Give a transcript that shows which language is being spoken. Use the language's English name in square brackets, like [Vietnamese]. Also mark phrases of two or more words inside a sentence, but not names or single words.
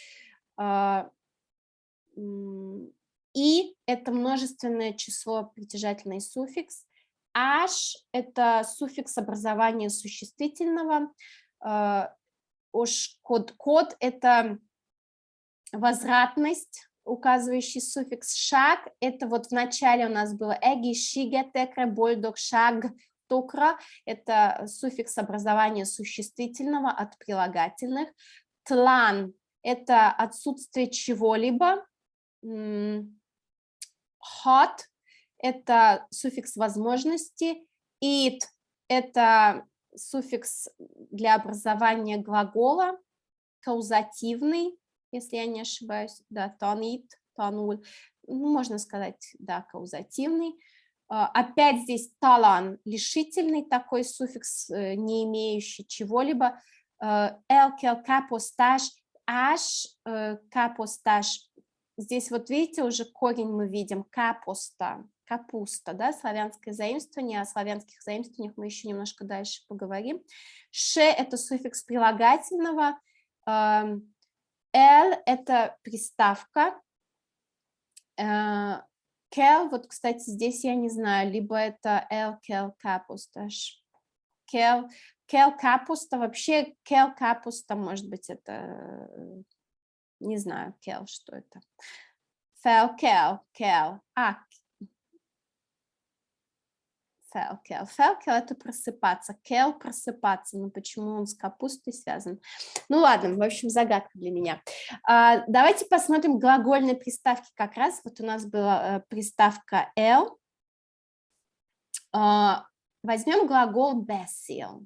[Russian] И это множественное число, притяжательный суффикс. «Аш» – это суффикс образования существительного. «Код» – это возвратность, указывающий суффикс. «Шаг» – это вот в начале у нас было «эги», «шиге», «текре», «больдог», «шаг», «токра» – это суффикс образования существительного от прилагательных. «Тлан» – это отсутствие чего-либо. «Hot» – это суффикс возможности. «It» – это суффикс для образования глагола, каузативный, если я не ошибаюсь, да, тонит, тонуль, можно сказать, да, каузативный. Опять здесь талан, лишительный такой суффикс, не имеющий чего-либо. Элкел, капостаж, аш, капостаж. Здесь вот видите, уже корень мы видим, капоста. Капуста, да, славянское заимствование, о славянских заимствованиях мы еще немножко дальше поговорим. Ше – это суффикс прилагательного, эл – это приставка, кел, вот, кстати, здесь я не знаю, либо это эл, кел, капуста, кел, капуста, вообще кел, капуста, может быть, это, не знаю, кел, что это, фел, кел, Фелкел. Фелкел – это просыпаться. Кел – просыпаться. Но почему он с капустой связан? Ну ладно, в общем, загадка для меня. Давайте посмотрим глагольные приставки как раз. Вот у нас была приставка «el». Возьмем глагол «becil».